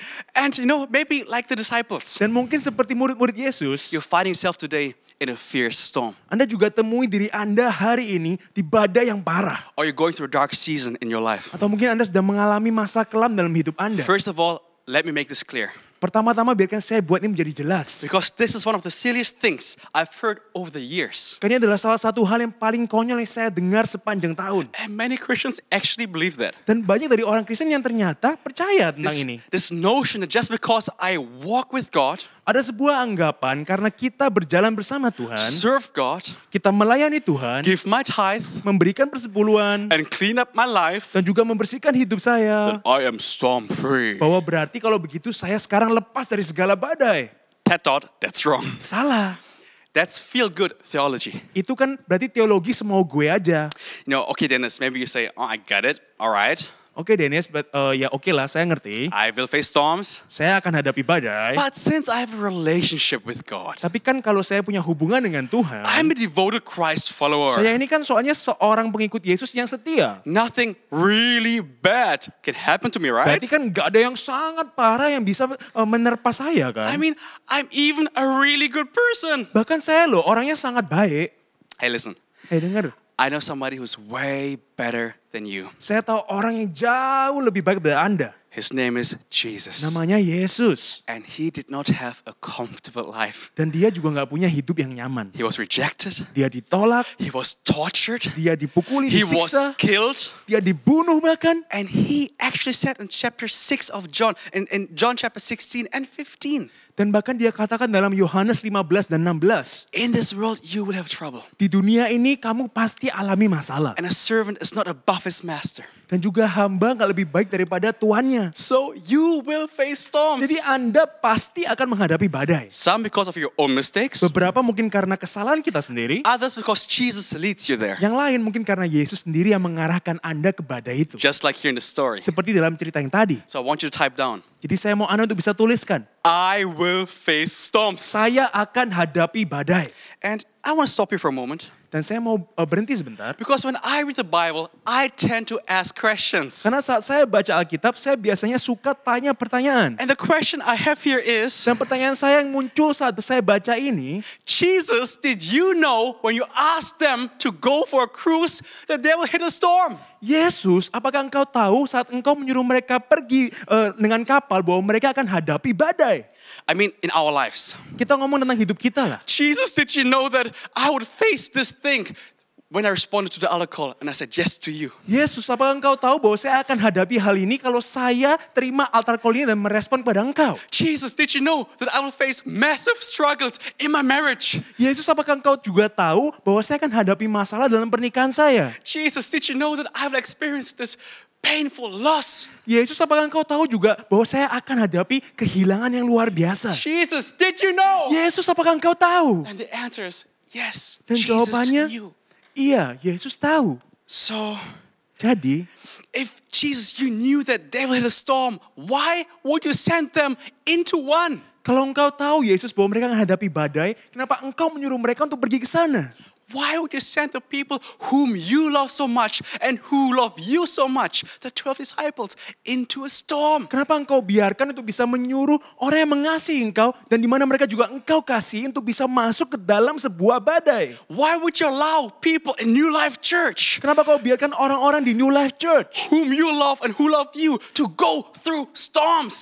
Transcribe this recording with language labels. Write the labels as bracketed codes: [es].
[en] And maybe like the disciples, [id] Dan mungkin seperti murid-murid Yesus, [en] you're finding yourself today in a fierce storm. [id] Anda juga temui diri Anda hari ini di badai yang parah. [en] Or you're going through a dark season in your life. [id] Atau mungkin Anda sedang mengalami masa kelam dalam hidup Anda. [en] First of all, let me make this clear. [id] Pertama-tama biarkan saya buat ini menjadi jelas. [en] Because this is one of the silliest things I've heard over the years. [id] Karena ini adalah salah satu hal yang paling konyol yang saya dengar sepanjang tahun. [en] And many Christians actually believe that. [id] Dan banyak dari orang Kristen yang ternyata percaya tentang ini. [en] This notion that just because I walk with God, [id] Ada sebuah anggapan karena kita berjalan bersama Tuhan, [en] serve God, [id] kita melayani Tuhan, [en] give my tithe, [id] memberikan persepuluhan, [en] and clean up my life, [id] dan juga membersihkan hidup saya. [en] then I am storm free. [id] Bahwa berarti kalau begitu saya sekarang lepas dari segala badai. [en] That's wrong. [id] Salah. [en] That's feel good theology. [id] Itu kan berarti teologi semau gue aja. [en] Okay, Dennis, maybe you say, I get it, all right. [id] Oke Dennis, ya oke lah, saya ngerti. [en] I will face storms. [id] Saya akan hadapi badai. [en] But since I have a relationship with God, [id] Tapi kan kalau saya punya hubungan dengan Tuhan, [en] I'm a devoted Christ follower. [id] saya ini kan soalnya seorang pengikut Yesus yang setia. [en] Nothing really bad can happen to me, right? [id] Berarti kan gak ada yang sangat parah yang bisa menerpa saya kan. [en] I mean, I'm even a really good person. [id] Bahkan saya loh orangnya sangat baik. [en] Hey, listen. [id] Dengar. [en] I know somebody who's way better than you. [id] Saya tahu orang yang jauh lebih baik dari Anda. [en] His name is Jesus. [id] Namanya Yesus. [en] And he did not have a comfortable life. [id] Dan dia juga gak punya hidup yang nyaman. [en] He was rejected. [id] Dia ditolak, [en] He was tortured. [id] dia dipukuli, [en] He was [id] disiksa, [en] killed. [id] dia dibunuh bahkan. [en] And he actually said in chapter 6 of John, in John chapter 16 and 15, [id] Dan bahkan dia katakan dalam Yohanes 15 dan 16. [en] in this world you will have trouble. [id] Di dunia ini kamu pasti alami masalah. [en] And a servant is not above his master. [id] Dan juga hamba gak lebih baik daripada tuannya. [en] So you will face storms. [id] Jadi Anda pasti akan menghadapi badai. [en] Some because of your own mistakes. [id] Beberapa mungkin karena kesalahan kita sendiri. [en] Others because Jesus leads you there. [id] Yang lain mungkin karena Yesus sendiri yang mengarahkan Anda ke badai itu. [en] Just like here in the story. [id] Seperti dalam cerita yang tadi. [en] So I want you to type down. [id] Jadi saya mau Anda untuk bisa tuliskan. [en] I will face storms. [id] Saya akan hadapi badai. [en] And I want to stop you for a moment. [id] Dan saya mau berhenti sebentar. [en] Because when I read the Bible, I tend to ask questions. [id] Karena saat saya baca Alkitab, saya biasanya suka tanya pertanyaan. [en] And the question I have here is, [id] Dan pertanyaan saya yang muncul saat saya baca ini, [en] Jesus, did you know when you asked them to go for a cruise that they will hit a storm? [id] Yesus, apakah engkau tahu saat engkau menyuruh mereka pergi dengan kapal bahwa mereka akan hadapi badai? [en] I mean, in our lives. [id] Kita ngomong tentang hidup kita lah. [en] Jesus, did you know that I would face this thing when I responded to the altar call and I said yes to you? [id] Yesus, apakah engkau tahu bahwa saya akan hadapi hal ini kalau saya terima altar call ini dan merespon pada engkau? [en] Jesus, did you know that I will face massive struggles in my marriage? [id] Yesus, apakah engkau juga tahu bahwa saya akan hadapi masalah dalam pernikahan saya? [en] Jesus, did you know that I will experience this painful loss? [id] Yesus, apakah engkau tahu juga bahwa saya akan hadapi kehilangan yang luar biasa? [en] Jesus, did you know? [id] Yesus, apakah engkau tahu? [en] And the answer is yes. [id] Dan [en] Jesus [id] jawabannya, [en] knew. [id] iya, Yesus tahu. [en] So, [id] Jadi, [en] if Jesus, you knew that they will hit a storm, why would you send them into one? [id] kalau engkau tahu Yesus bahwa mereka akan hadapi badai, kenapa engkau menyuruh mereka untuk pergi ke sana? [en] Why would you send the people whom you love so much and who love you so much, the 12 disciples, into a storm? [id] Kenapa engkau biarkan untuk bisa menyuruh orang yang mengasihi engkau dan di mana mereka juga engkau kasih untuk bisa masuk ke dalam sebuah badai? [en] Why would you allow people in New Life Church, [id] Kenapa kau biarkan orang-orang di New Life Church [en] whom you love and who love you, to go through storms?